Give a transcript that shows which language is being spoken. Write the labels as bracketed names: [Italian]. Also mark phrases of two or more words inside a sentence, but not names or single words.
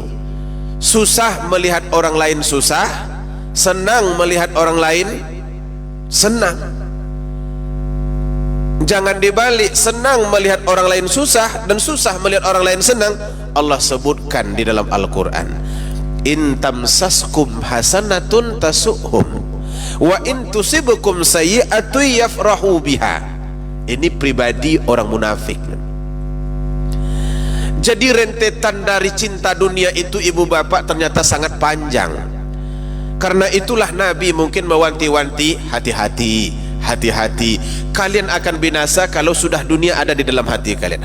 [Indonesian] Susah melihat orang lain susah, senang melihat orang lain senang. Jangan dibalik, senang melihat orang lain susah dan susah melihat orang lain senang. Allah sebutkan di dalam Al-Quran, [Arabic] إن تمسسكم حسنة تسؤهم وإن تصبكم سيئة يفرحوا بها. [Indonesian] Ini pribadi orang munafik. Jadi rentetan dari cinta dunia itu ibu bapak ternyata sangat panjang. Karena itulah Nabi mungkin mewanti-wanti, hati-hati, hati-hati, kalian akan binasa kalau sudah dunia ada di dalam hati kalian.